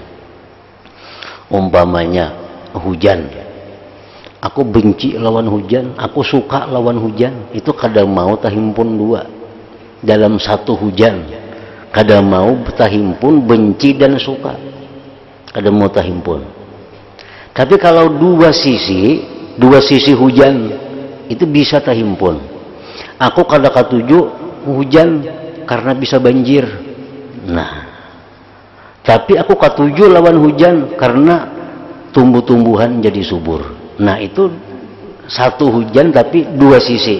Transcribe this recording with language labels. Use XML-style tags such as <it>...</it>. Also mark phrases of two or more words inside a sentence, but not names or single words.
<id>Umpamanya hujan, aku benci lawan hujan, aku suka lawan hujan, itu kadang mau terhimpun dua dalam satu hujan, kadang mau terhimpun benci dan suka, kadang mau terhimpun. Tapi kalau dua sisi hujan itu bisa terhimpun. Aku kadang katuju hujan karena bisa banjir. Nah, tapi aku katuju lawan hujan karena tumbuh-tumbuhan jadi subur. Nah, itu satu hujan tapi dua sisi.</id>